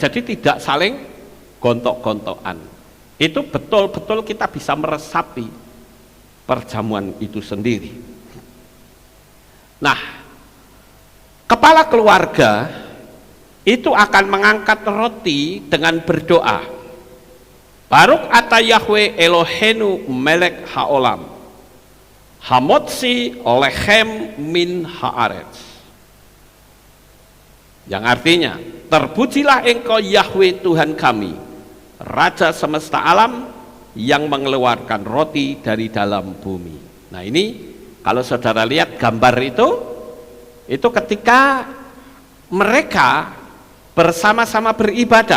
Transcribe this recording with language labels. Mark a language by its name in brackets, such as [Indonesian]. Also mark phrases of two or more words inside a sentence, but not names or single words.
[Indonesian] Jadi tidak saling gontok-gontokan. Itu betul-betul kita bisa meresapi perjamuan itu sendiri. Nah, kepala keluarga itu akan mengangkat roti dengan berdoa, [Hebrew] ברוך אתה יהוה אלהינו מלך העולם המוציא לחם מן הארץ. [Indonesian] Yang artinya, terpujilah engkau Yahweh Tuhan kami, Raja semesta alam, yang mengeluarkan roti dari dalam bumi. Nah ini kalau saudara lihat gambar itu, Itu ketika mereka bersama-sama beribadah.